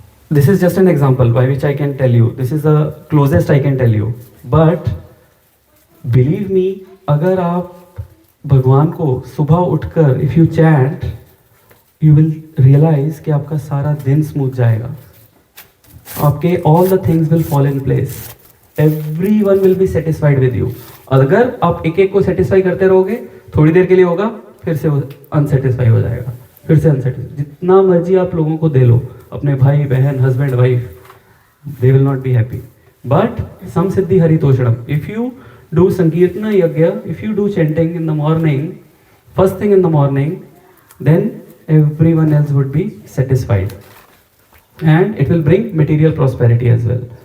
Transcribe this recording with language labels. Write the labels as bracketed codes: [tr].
[en] This is just an example by which I can tell you. This is the closest I can tell you. But believe me, [hi] अगर आप भगवान को सुबह उठकर [en] if you chant, you will realize [hi] कि आपका सारा दिन स्मूथ जाएगा. [en] आपके all the things will fall in place. Everyone will be satisfied with you. [hi] अगर आप एक एक को satisfy करते रहोगे, थोड़ी देर के लिए होगा, फिर से unsatisfy हो जाएगा, फिर से unsatisfied. जितना मर्जी आप लोगों को दे लो, अपने भाई बहन husband wife, [en] they will not be happy. [sa] But some siddhi haritoshanam. [en] If you do sankirtana yagya, if you do chanting in the morning, first thing in the morning, then everyone else would be satisfied, and it will bring material prosperity as well.